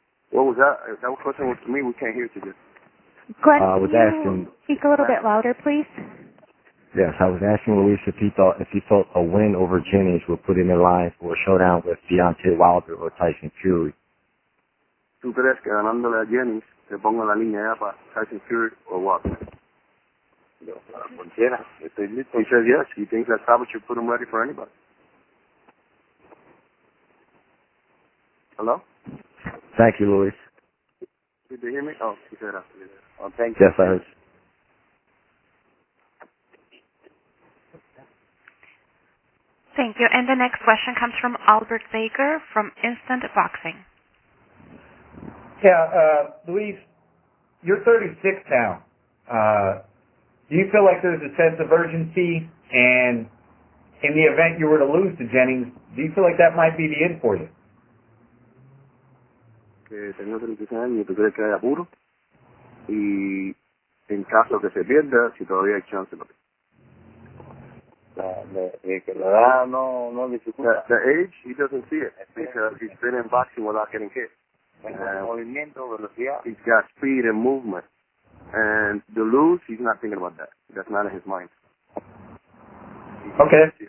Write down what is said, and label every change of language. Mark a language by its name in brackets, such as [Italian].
[English] What was that? That question was to me. We can't hear today. Glenn, I was can you asking. speak a little bit louder, please? Yes, I was asking Luis if he thought a win over Jennings would put him in line for a showdown with Deontay Wilder or Tyson Fury. [Spanish] ¿Tú crees que ganándole a Jennings se ponga la línea ya para Tyson Fury o Wilder? Cualquiera, estoy listo. [English] He said yes. He thinks that Savage should put him ready for anybody. Hello? Thank you, Luis. Did you hear me? Oh, he said after you. Oh, thank you. Yes, I heard. Thank you. And the next question comes from Albert Baker from Instant Boxing. Yeah, Luis, you're 36 now. Do you feel like there's a sense of urgency? And in the event you were to lose to Jennings, do you feel like that might be the end for you? [Spanish] Que tengo 36 años y tú crees que hay apuro. Y en caso que se pierda, si todavía hay chance. Que la edad no dificulta. [English] The age, he doesn't see it because he's been in boxing without getting hit. [Spanish] Movimiento, velocidad. [English] He's got speed and movement. And to lose, he's not thinking about that. That's not in his mind. Okay.